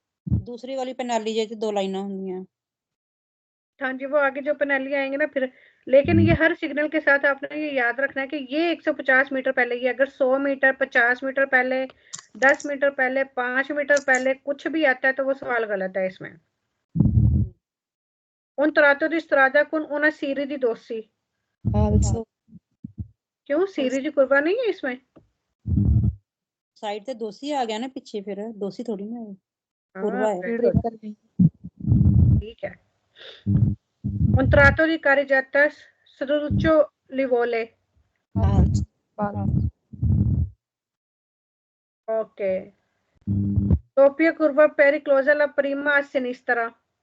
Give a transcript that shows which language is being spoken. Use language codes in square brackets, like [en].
[hi] दूसरी वाली पेनाली जैसे 2 लाइना होंगी। हाँ जी, वो आगे जो पेनाल्टी आएंगे ना फिर, लेकिन ये हर सिग्नल के साथ आपने ये याद रखना है कि ये 150 मीटर पहले ही, अगर 100 मीटर 50 मीटर पहले 10 मीटर पहले 5 मीटर पहले कुछ भी आता है तो वो सवाल गलत है इसमें। [it] Un tratto di strada con una serie di dossi. falso [hi] क्यों सीरीज कुर्बा नहीं है इसमें? साइड से दोषी आ गया ना पीछे, फिर दोषी थोड़ी ना है, पूर्वा हाँ, है। [en] very good. [hi] ठीक है। [it] Un tratto di carreggiata Ferruccio Livole. falso [en] Ok. [it] Doppia curva pericolosa la prima a sinistra.